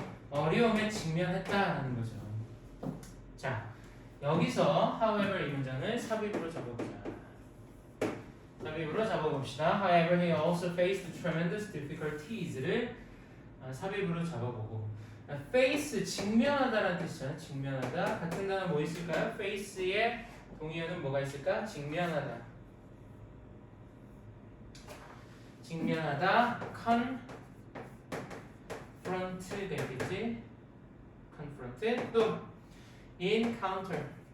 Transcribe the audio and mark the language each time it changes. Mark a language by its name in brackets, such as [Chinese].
[Korean] 어려움에 직면했다라는 거죠. 자, 여기서 however 이 문장을 삽입으로 잡아보자. 삽입으로 잡아봅시다. [English] However, he also faced tremendous difficulties를 [Korean] 삽입으로 잡아보고 [English] face, [Korean] 직면하다라는 뜻이잖아. 직면하다. 같은 단어 뭐 있을까요? face의 동의어는 뭐가 있을까? 직면하다. 직면하다. confront 되겠지? confront. 또 encounter.